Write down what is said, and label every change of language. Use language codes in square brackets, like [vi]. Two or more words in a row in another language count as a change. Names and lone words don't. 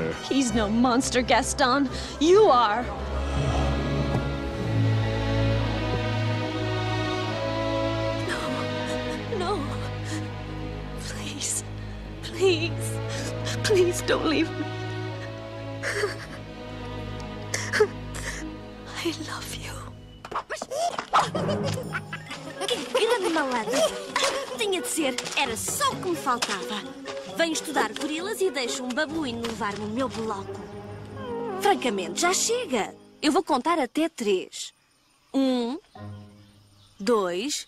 [en] He's no monster, Gaston. You are. No. Please don't leave me. I love you. [pt] Que grande malandro! Tinha de ser, era só o que me faltava. Venho estudar gorilas e deixo um babuíno levar-me o meu bloco. Francamente, já chega. Eu vou contar até 3. 1, 2...